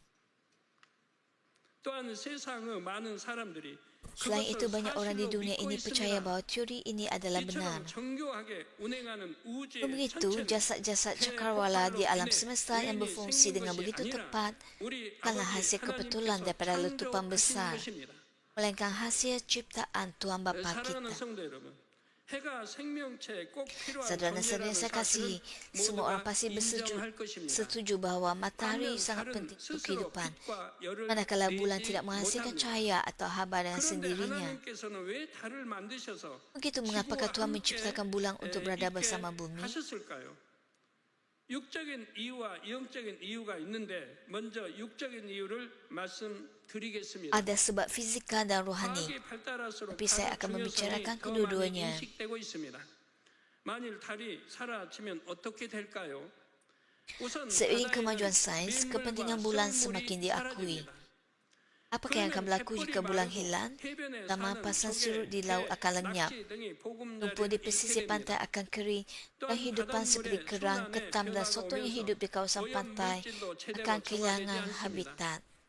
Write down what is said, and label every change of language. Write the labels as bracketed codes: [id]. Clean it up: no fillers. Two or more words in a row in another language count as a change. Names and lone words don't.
[ms] Selain itu, banyak orang di dunia ini percaya bahawa teori ini adalah benar. Begitu, jasad-jasad cakrawala di alam semesta yang berfungsi dengan begitu tepat bukanlah hasil kebetulan daripada letupan besar, melainkan hasil ciptaan Tuhan Bapa kita. [ko] 해가 생명체에 꼭 필요한 [ms] Saudara dan saudara [ko] 존재라는 [ms] saya kasihi, [ko] 사실은 [ms] semua orang [ko] 모두가 [ms] pasti [ko] 인정할 것입니다. [ms] setuju bahawa matahari [ko] 반면 [ms] sangat [ko] 달은 [ms] penting untuk [ko] 스스로 [ms] kehidupan. [ko] 빛과 열을 [ms] Manakala bulan [ko] 내지 [ms] tidak menghasilkan [ko] 못합니다. [ms] cahaya atau haba dengan [ko] 그런데 [ms] sendirinya. [ko] 하나님께서는 왜 달을 만드셔서 [ms] Begitu mengapakah [ko] 지구와 [ms] Tuhan [ko] 함께 [ms] menciptakan bulan untuk berada [ko] 있게 [ms] bersama bumi? [ko] 하셨을까요? 육적인 이유와 영적인 이유가 있는데 먼저 육적인 이유를 말씀드리겠습니다. [ms] Ada sebab fizikal dan rohani. [ko] 과학이 발달할수록 [ms] Tapi saya [ko] 달의 [ms] akan membicarakan [ko] 중요성이 더 많이 [ms] kedua-duanya. [ko] 인식되고 있습니다. 만일 달이 사라지면 어떻게 될까요? 우선 [ms] Seiring [ko] 바다에는 [ms] kemajuan sains, [ko] 민물과 [ms] kepentingan bulan [ko] 썰물이 [ms] semakin diakui. [ko] 사라집니다. [ms] Apakah yang akan berlaku jika bulan hilang? Pertama, pasang surut di laut akan lenyap. Lumpur di pesisir pantai akan kering dan hidupan seperti kerang, ketam dan sotong yang hidup di kawasan pantai akan kehilangan habitat.